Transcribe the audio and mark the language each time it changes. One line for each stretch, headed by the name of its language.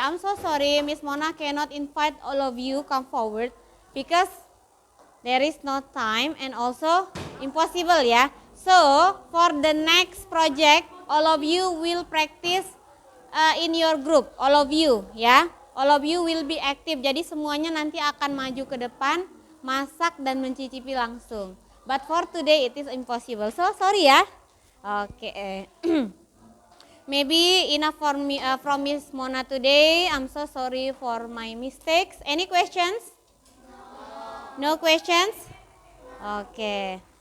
English: I'm so sorry, Miss Mona cannot invite all of you come forward because there is no time and also impossible ya. So for the next project, all of you will practice in your group, all of you ya. All of you will be active.
Indonesian: Jadi semuanya nanti akan maju ke depan, masak dan mencicipi langsung.
English: But for today it is impossible. So sorry ya. Okay. Maybe enough for me from Miss Mona today. I'm so sorry for my mistakes. Any questions? No questions? Okay.